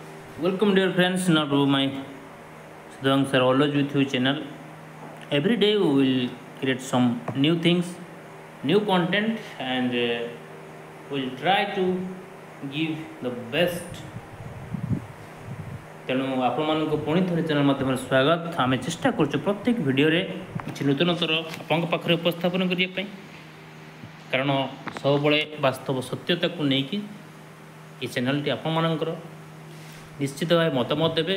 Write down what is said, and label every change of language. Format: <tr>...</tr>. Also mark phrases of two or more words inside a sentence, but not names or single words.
<en>Welcome dear friends now to my Sudhang Sir always with you channel. Every day we will create some new things, new content and we'll try to give the best.</en> <or>ତେଣୁ ଆପଣମାନଙ୍କୁ ପୁଣି ଥରେ ଚ୍ୟାନେଲ୍ ମାଧ୍ୟମରେ ସ୍ୱାଗତ। ଆମେ ଚେଷ୍ଟା କରୁଛୁ ପ୍ରତ୍ୟେକ ଭିଡ଼ିଓରେ କିଛି ନୂତନତର ଆପଣଙ୍କ ପାଖରେ ଉପସ୍ଥାପନ କରିବା ପାଇଁ, କାରଣ ସବୁବେଳେ ବାସ୍ତବ ସତ୍ୟତାକୁ ନେଇକି ଏ ଚ୍ୟାନେଲ୍ଟି ଆପଣମାନଙ୍କର ନିଶ୍ଚିତ ଭାବେ ମତାମତ ଦେବେ।</or>